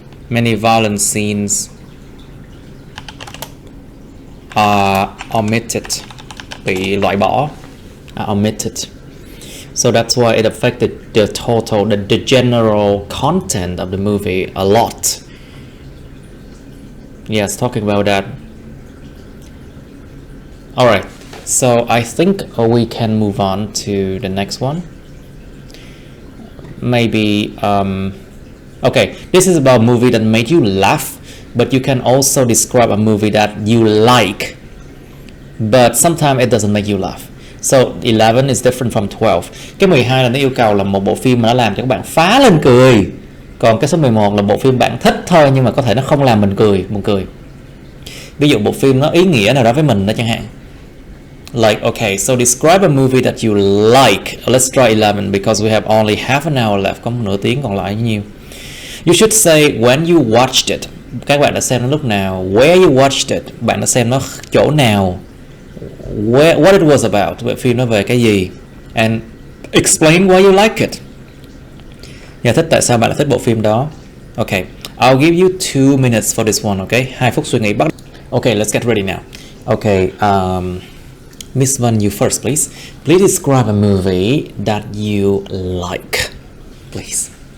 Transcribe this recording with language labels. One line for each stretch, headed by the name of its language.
English: Many violent scenes are omitted,
Vietnamese: bị loại bỏ.
English: I omitted. So that's why it affected the total, the general content of the movie a lot. Yes, talking about that. Alright, so I think we can move on to the next one. Maybe, okay, this is about a movie that made you laugh, but you can also describe a movie that you like, but sometimes it doesn't make you laugh. So 11 is different from 12.
Vietnamese: Cái 12 là nó yêu cầu là một bộ phim mà nó làm cho các bạn phá lên cười. Còn cái số 11 là bộ phim bạn thích thôi nhưng mà có thể nó không làm mình cười, buồn cười. Ví dụ bộ phim nó ý nghĩa nào đó với mình đó chẳng hạn.
English: Like, okay, so describe a movie that you like. Let's try 11 because we have only half an hour left.
Vietnamese: Có một nửa tiếng còn lại nhiêu.
English: You should say when you watched it.
Vietnamese: Các bạn đã xem nó lúc nào.
English: Where you watched it.
Vietnamese: Bạn đã xem nó chỗ nào.
English: What it was about.
Vietnamese: Bộ phim nó về cái gì.
English: And explain why you like it.
Vietnamese: Giải thích tại sao bạn lại thích bộ phim đó.
English: Okay, I'll give you 2 minutes for this one, okay?
Vietnamese: 2 phút suy nghĩ bắt.
English: Okay, let's get ready now. Okay, Miss Vân, you first, please. Please describe a movie that you like, please.